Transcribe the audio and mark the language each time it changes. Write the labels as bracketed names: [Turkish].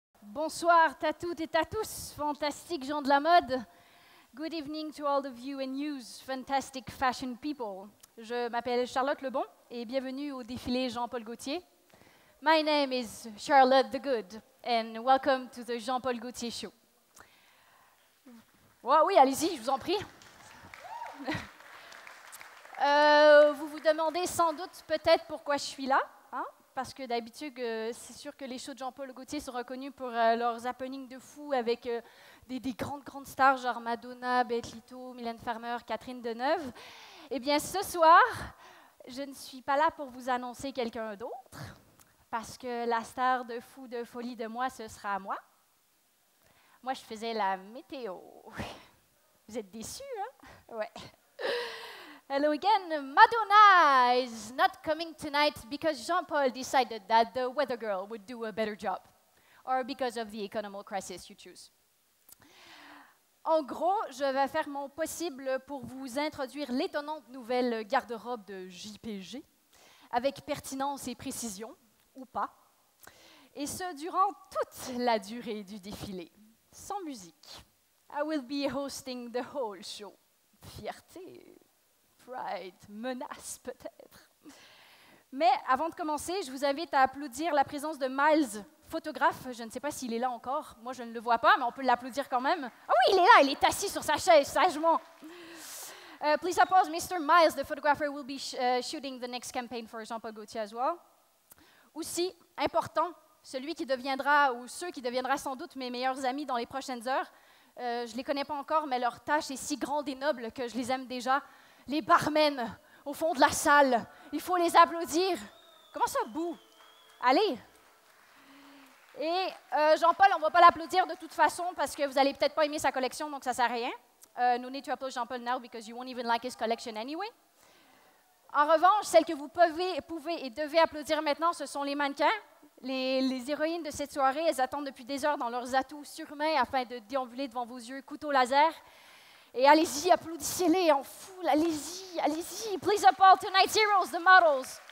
[French] Bonsoir à toutes et à tous, fantastiques gens de la mode. [English] Good evening to all of you and yous, fantastic fashion people. [French] Je m'appelle Charlotte Lebon et bienvenue au défilé Jean-Paul Gaultier. [English] My name is Charlotte the Good and welcome to the Jean-Paul Gaultier Show. [French] Oh, oui, allez-y, je vous en prie. Vous vous demandez sans doute peut-être pourquoi je suis là, hein? Parce que d'habitude, c'est sûr que les shows de Jean-Paul Gaultier sont reconnus pour leurs happenings de fou avec des grandes stars genre Madonna, Beth Lito, Mylène Farmer, Catherine Deneuve. Eh bien, ce soir, je ne suis pas là pour vous annoncer quelqu'un d'autre, parce que la star de fou de folie de moi, ce sera moi. Moi, je faisais la météo. Vous êtes déçus, hein? Ouais. [English] Hello again. Madonna is not coming tonight because Jean-Paul decided that the weather girl would do a better job, or because of the economic crisis you choose. [French] En gros, je vais faire mon possible pour vous introduire l'étonnante nouvelle garde-robe de JPG, avec pertinence et précision, ou pas, et ce durant toute la durée du défilé, sans musique. [English] I will be hosting the whole show. [French] Fierté. Pride, menace peut-être. Mais avant de commencer, je vous invite à applaudir la présence de Miles, photographe. Je ne sais pas s'il est là encore. Moi, je ne le vois pas, mais on peut l'applaudir quand même. Ah oui, il est là, il est assis sur sa chaise, sagement. [English] Please applause Mr. Miles, the photographer will be shooting the next campaign for Jean-Paul Gaultier as well. [French] Aussi, important, celui qui deviendra, ou ceux qui deviendront sans doute mes meilleurs amis dans les prochaines heures. Je ne les connais pas encore, mais leur tâche est si grande et noble que je les aime déjà. Les barmen au fond de la salle, il faut les applaudir. Comment ça, bouh? Allez! Et Jean-Paul, on ne va pas l'applaudir de toute façon parce que vous n'allez peut-être pas aimer sa collection, donc ça ne sert à rien. [English] No need to applaud Jean-Paul now because you won't even like his collection anyway. [French] En revanche, celles que vous pouvez et devez applaudir maintenant, ce sont les mannequins. Les héroïnes de cette soirée, elles attendent depuis des heures dans leurs atouts surhumains afin de déambuler devant vos yeux, couteau laser. Et allez-y, applaudissez-les en foule, allez-y, allez-y. [English] Please applaud tonight's heroes, the models.